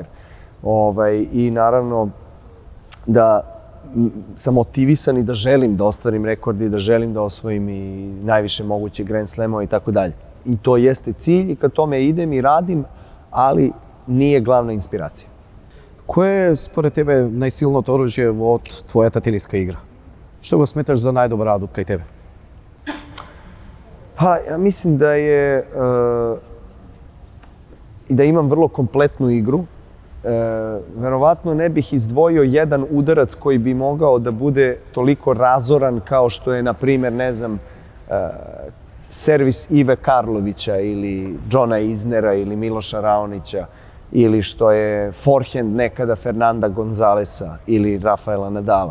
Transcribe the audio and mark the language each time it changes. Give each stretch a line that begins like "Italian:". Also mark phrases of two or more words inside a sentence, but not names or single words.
Serbian: I naravno da sam motivisan i da želim da ostvarim rekordi, da želim da osvojim i najviše moguće Grand Slamova i tako dalje. I to jeste cilj i ka tome idem i radim, ali nije glavna inspiracija. Koje je
Macedonian: според тебе најсилното оружје во твојата тениска игра? Што го сметаш за најдобар адут кај тебе?
Serbian: Pa, ja mislim da imam vrlo kompletnu igru verovatno ne bih izdvojio jedan udarac koji bi mogao da bude toliko razoran kao što je, na primjer, ne znam, servis Ive Karlovića ili Johna Isnera ili Miloša Raonića ili što je forehand nekada Fernanda Gonzalesa ili Rafaela Nadala.